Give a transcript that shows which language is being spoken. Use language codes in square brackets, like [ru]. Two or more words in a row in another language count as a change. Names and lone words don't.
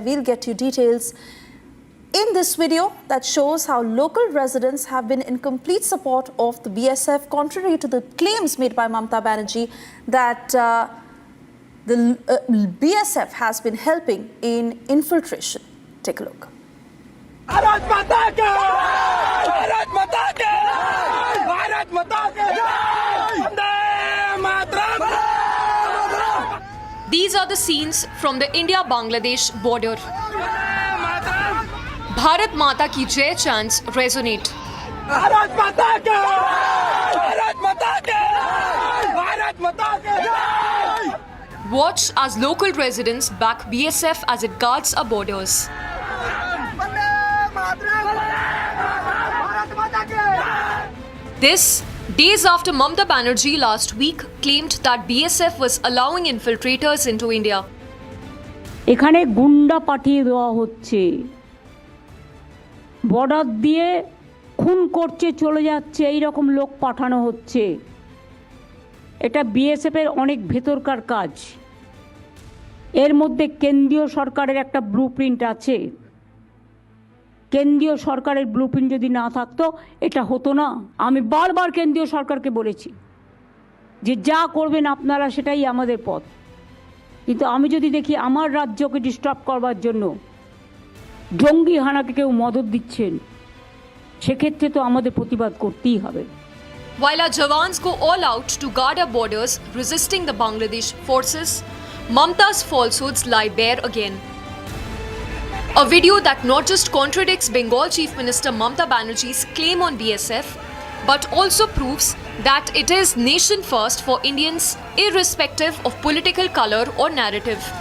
[en] We'll get you details in this video that shows how local residents have been in complete support of the BSF, contrary to the claims made by Mamata Banerjee that the BSF has been helping in infiltration. Take a look. [hi] भारत माता की जय! भारत माता की जय! भारत माता की जय! वन्दे मातरम्! [en] These are the scenes from the India-Bangladesh border. [hi] भारत माता की जय [en] chants resonate. [hi] भारत माता की जय! भारत माता की जय! भारत माता की जय! [en] Watch as local residents back BSF as it guards our borders. This, days after Mamata Banerjee last week claimed that BSF was allowing infiltrators into India. [bn] এখানে গুন্ডা পাঠিয়ে দেওয়া হচ্ছে, বর্ডার দিয়ে খুন করছে, চলে যাচ্ছে, এই রকম লোক পাঠানো হচ্ছে। এটা বিএসএফের অনেক ভেতরকার কাজ। এর মধ্যে কেন্দ্রীয় সরকারের একটা ব্লুপ্রিন্ট আছে। কেন্দ্রীয় সরকারের ব্লুপ্রিন্ট যদি না থাকতো এটা হতো না। আমি বারবার কেন্দ্রীয় সরকারকে বলেছি যে যা করবেন আপনারা সেটাই আমাদের পথ, কিন্তু আমি যদি দেখি আমার রাজ্যকে ডিস্টার্ব করবার জন্য জঙ্গি হানাকে কেউ মদত দিচ্ছেন, সেক্ষেত্রে তো আমাদের প্রতিবাদ করতেই হবে। [en] While our jawans go all out to guard our borders, resisting the Bangladesh forces, Mamata's falsehoods lie bare again. A video that not just contradicts Bengal Chief Minister Mamata Banerjee's claim on BSF, but also proves that it is nation first for Indians, irrespective of political color or narrative.